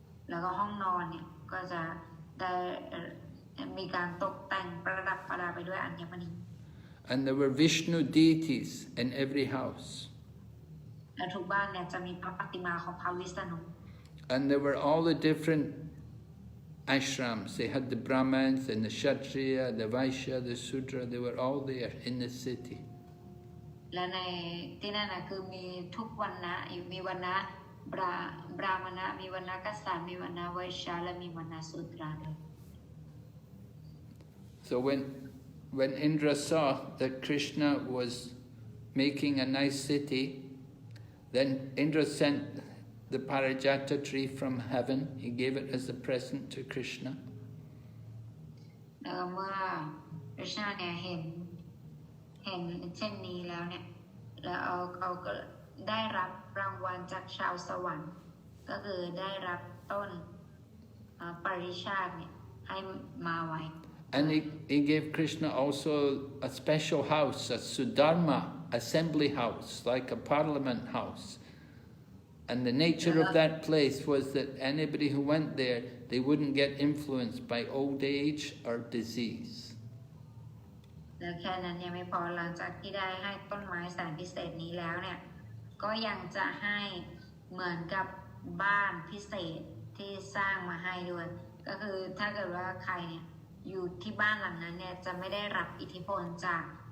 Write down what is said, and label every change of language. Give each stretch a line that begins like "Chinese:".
Thai: แล้วก็ห้องนอนเนี่ยก็จะได้มีการตกแต่งประดับประดาไปด้วยอัญมณี
English: And there were Vishnu deities in every house.
Thai: และทุกบ้านเนี่ยจะมีพระปฏิมาของพระวิษณุ
English: And there were all the different ashrams. They had the Brahmins and the Kshatriya, the Vaishya, the Sudra. They were all there in the city.
Thai: และในที่นั่นนะคือมีทุกวรรณะมีวรรณะบราหมณะมีวรรณะกษัตริย์มีวรรณะไวชาและมีวรรณะสูตราด้วย
English: So when Indra saw that Krishna was making a nice city, then Indra sent the Parijata tree from heaven. He gave it as a present to Krishna.
Thai: แล้วเมื่อคริชนาเนี่ยเห็นเช่นนี้แล้วเนี่ยแล้วเขาก็ได้รับรางวัลจากชาวสวรรค์ก็คือได้รับต้นปริชาติเนี่ยให้มาไว้
English: And he gave Krishna also a special house, a Sudharma assembly house, like a parliament house. And the nature of that place was that anybody who went there, they wouldn't get influenced by old age or disease.
Thai: และแค่นั้นยังไม่พอหลังจากที่ได้ให้ต้นไม้แสนพิเศษนี้แล้วเนี่ยก็ยังจะให้เหมือนกับบ้านพิเศษที่สร้างมาให้ด้วยก็คือถ้าเกิดว่าใครเนี่ยอยู่ที่บ้านหลังนั้นเนี่ยจะไม่ได้รับอิทธิพลจาก